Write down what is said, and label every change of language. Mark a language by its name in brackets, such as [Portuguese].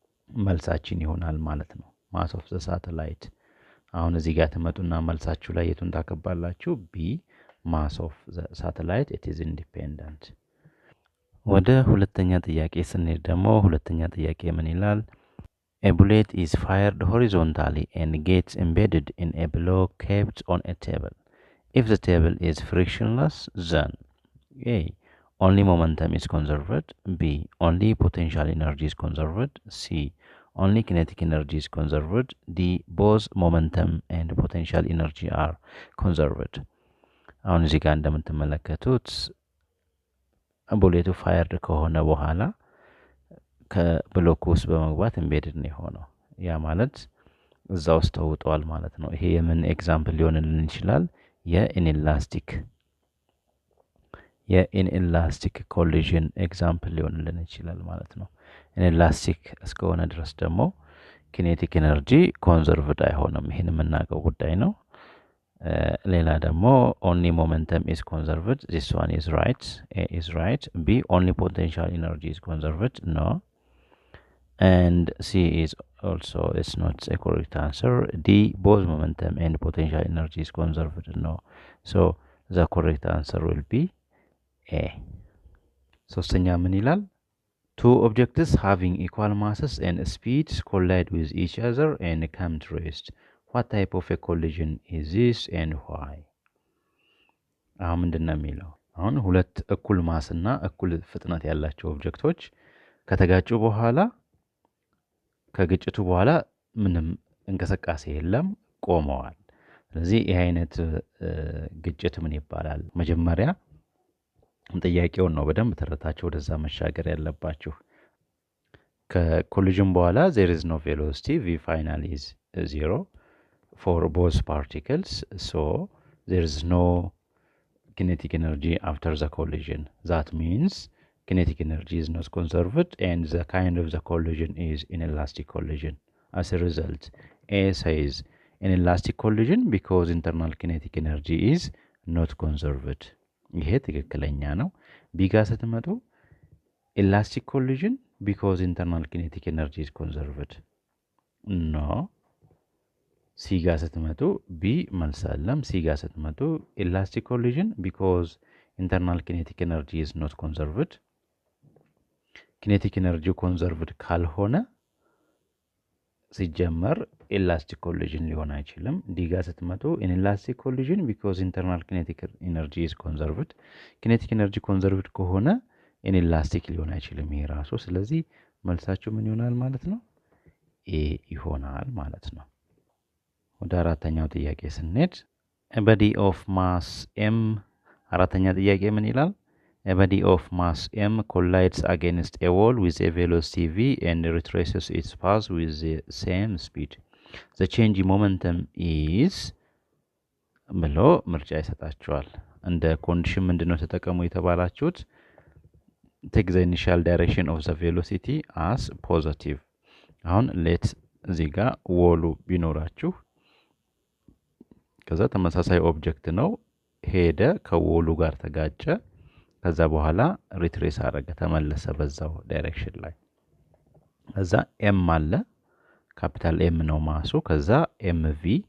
[Amharic] መልሳችን ይሆናል ማለት ነው [English] mass of the satellite [Amharic] አሁን እዚህ ጋር ተመጡና መልሳችሁ ላይ የቱን ታከባላችሁ ቢ [English] mass of the satellite it is independent [Amharic] ወደ ሁለተኛ ጥያቄ ስንሄድ ደግሞ ሁለተኛ ጥያቄ ምን ይላል [English] A bullet is fired horizontally and gets embedded in a block kept on a table. If the table is frictionless, then A. Only momentum is conserved. B. Only potential energy is conserved. C. Only kinetic energy is conserved. D. Both momentum and potential energy are conserved. [Amharic] አሁን እዚህ ጋር እንደምትመለከቱት ቡሌቱ ፋየርድ ከሆነ በኋላ ከብሎክ ውስጥ በመግባት ኤምቤድድ ነው የሆነው ያ ማለት እዛ ውስጥ ተውጧል ማለት ነው ይሄ የምን ኤግዛምፕል ሊሆንልን ይችላል የኢንኤላስቲክ የኢንኤላስቲክ ኮሊዥን ኤግዛምፕል ሊሆንልን ይችላል ማለት ነው። ኢንኤላስቲክ እስከሆነ ድረስ ደግሞ ኪኔቲክ ኤነርጂ ኮንዘርቭድ አይሆንም። ይህን የምናውቀው ጉዳይ ነው። ሌላ ደግሞ [English] ኦንሊ ሞመንተም ኢዝ ኮንዘርቭድ ዚስ ዋን ኢዝ ራይት ኤ ኢዝ ራይት ቢ ኦንሊ ፖቴንሻል ኤነርጂ ኢዝ ኮንዘርቭድ ኖ and C is also it's not a correct answer. D both momentum and potential energy is conserved no, so the correct answer will be A. [Amharic] ሶስተኛ ምን ይላል? [English] Two objects having equal masses and speeds collide with each other and come to rest. What type of a collision is this and why? [Amharic] አሁን ምንድነው የሚለው? አሁን ሁለት እኩል ማስና እኩል ፍጥነት ያላቸው ኦብጀክቶች ከተጋጩ በኋላ ከግጭቱ በኋላ ምንም እንቅስቃሴ የለም፣ ቆመዋል። ስለዚህ ይሄ አይነት ግጭት ምን ይባላል? መጀመሪያ ጥያቄውን ነው በደንብ ተረታችሁ ወደዛ መሻገር ያለባችሁ። ከኮሊዥን በኋላ [English] there is no velocity, v final is 0 for both particles, so there is no kinetic energy after the collision. That means kinetic energy is not conserved and the kind of the collision is inelastic collision. As a result, A says inelastic collision because internal kinetic energy is not conserved. [Amharic] ይሄ ትክክለኛ ነው። ቢ ጋር ስትመጡ [English] elastic collision because internal kinetic energy is conserved. No. [Amharic] ሲ ጋር ስትመጡ ቢ መልስ አለም። ሲ ጋር ስትመጡ [English] elastic collision because internal kinetic energy is not conserved. kinetic energy conserved [Amharic] ካልሆነ ሲጀመር [English] elastic collision [Amharic] ሊሆን አይችልም። ዲ ጋር ስትመጡ [English] inelastic collision because internal kinetic energy is conserved. kinetic energy conserved [Amharic] ከሆነ inelastic ሊሆን አይችልም ይሄ ራሱ። ስለዚህ መልሳችሁ ምን ይሆናል ማለት ነው? ኤ ይሆናል ማለት ነው። ወደ አራተኛው ጥያቄ ስንሄድ [English] a body of mass m [Amharic] አራተኛ ጥያቄ ምን ይላል? [English] A body of mass m collides against a wall with a velocity v and retraces its path with the same speed. The change in momentum is [Amharic] ብሎ ምርጫ ይሰጣቸዋል። እንደ ኮንዲሽን ምንድነው ተጠቀሙ የተባላችሁት? [English] take the initial direction of the velocity as positive. [Amharic] አሁን ሌት እዚህ ጋር ወሉ ቢኖራችሁ ከዛ ተመሳሳይ ኦብጀክት ነው ሄደ ከወሉ ጋር ተጋጨ ከዛ በኋላ ሪትሬስ አደረገ ተመለሰ በዛው ዳይሬክሽን ላይ ከዛ ኤም አለ ካፒታል ኤም ነው ማሱ ከዛ ኤምቪ